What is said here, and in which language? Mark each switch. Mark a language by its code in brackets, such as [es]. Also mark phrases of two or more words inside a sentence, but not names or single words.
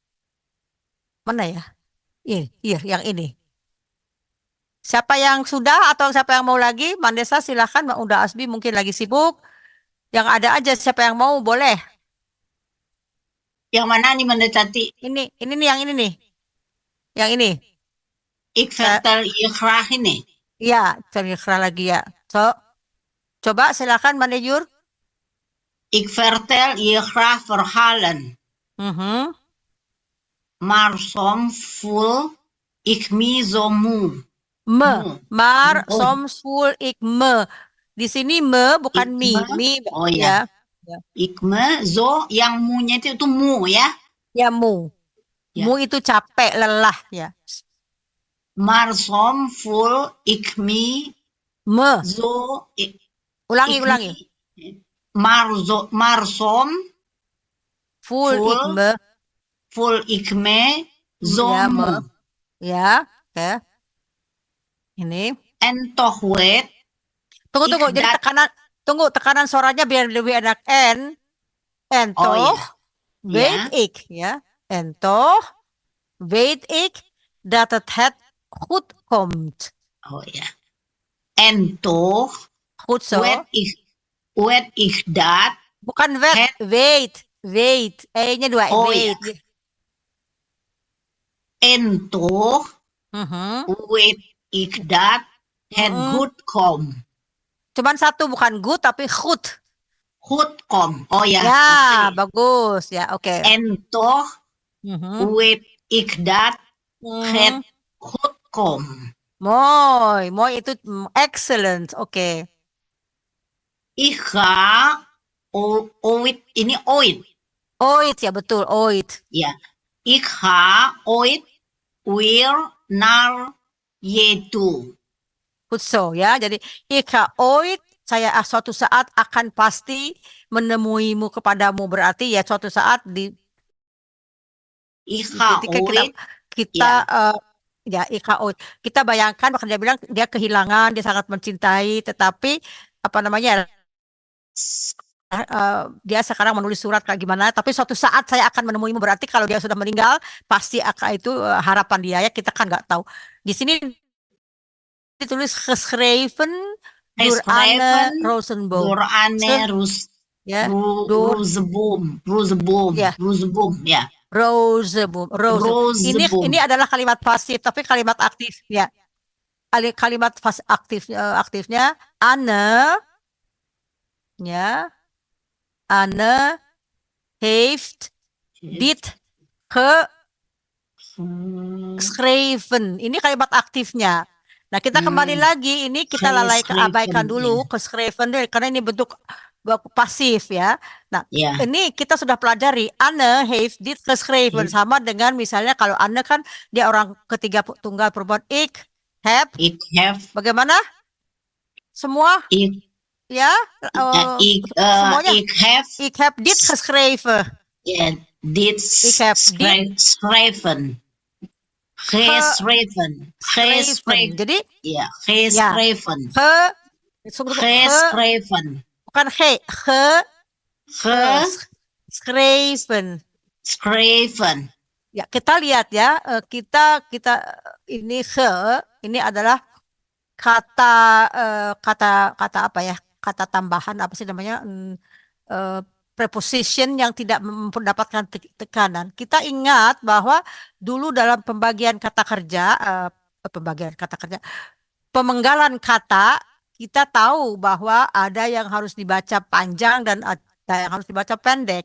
[id] Mana ya? Iya, yang ini. Siapa yang sudah atau siapa yang mau lagi? Mandesa silahkan, Mbak Unda Asbi mungkin lagi sibuk. Yang ada aja, siapa yang mau boleh. Yang mana nih mendekati? Ini nih, yang ini nih. Yang ini. [nl] Ik vertel je graag ini. [id] Iya, terikra lagi ya. So, coba silakan Manejur. [nl] Ik vertel je graag verhalen. Maar soms voel ik me zo moe. Maar soms voel ik me. [id] Di sini me bukan mi. Oh ya. [nl] Ik me zo, [id] yang mu-nya itu mu ya. Ya mu. Ya. Mu itu capek, lelah ya. [nl] Maar soms voel ik me zo. [id] Ulangi. [nl] Maar soms voel ik me zo moe. [id] Ya, oke. Ini. [nl] En toch weet. [id] Tunggu. Jadi tekanan suaranya biar lebih enak. [nl] En toch weet ik, ya. En toch weet ik dat het goed komt. Oh ja. En toch goed zo. Weet ik dat. [id] Bukan weet. E-nya dua. Oh [nl] weet. Ja. En toch weet ik dat het goed komt. [id] Cuman satu, bukan good tapi goed. [nl] Goed komt. [id] Oh ya. Ya, bagus. Ya, oke. [nl] En toch weet ik dat het Mhm. goed kom. [id] Mooi itu excellent. Oke. [nl] Ik ga ooit, ini ooit. [id] Ooit ya betul, [nl] ooit. Ya, ik ga ooit weer naar je toe. Goed zo ya. Jadi ik ga ooit, [id] saya suatu saat akan pasti menemuimu kepadamu, berarti ya suatu saat di [nl] Ik ga [id] ketika kita [nl] ooit, [id] kita ya [nl] ik ga ooit. [id] Kita bayangkan bahkan dia bilang dia kehilangan, dia sangat mencintai, tetapi apa namanya dia sekarang menulis surat kayak gimana, tapi suatu saat saya akan menemuimu, berarti kalau dia sudah meninggal pasti akan itu harapan dia ya, kita kan nggak tahu. Di sini ditulis [nl] geschreven door Anne geschreven Rosenboom. door Anne Ya, door Rosenboom. [id] Ya. Rosenboom, ya. Rosenboom. Ini Rosenboom. adalah kalimat pasif, tapi kalimat aktif ya. Kalimat aktifnya Anne ya. [nl] Anne heeft dit geschreven. [id] Ini kalimat aktifnya. Nah, kita kembali lagi, ini kita abaikan dulu geschreven karena ini bentuk pasif ya. Nah, Ya. ini kita sudah pelajari [nl] Anne heeft dit geschreven, [id] sama dengan misalnya kalau Anne kan dia orang ketiga tunggal perempuan, [nl] ik heb. [id] Bagaimana? Semua? Ya, semuanya. [nl] Ik heb dit geschreven. Ja, dit geschreven. [id] Jadi [nl] ja, geschreven. [id] Geschreven. Bukan geschreven. [nl] Schreven. [id] Ya, kita lihat ya, kita ini ini adalah kata apa ya? Kata tambahan apa sih namanya? Preposition yang tidak mendapatkan tekanan. Kita ingat bahwa dulu dalam pembagian kata kerja, pemenggalan kata, kita tahu bahwa ada yang harus dibaca panjang dan ada yang harus dibaca pendek.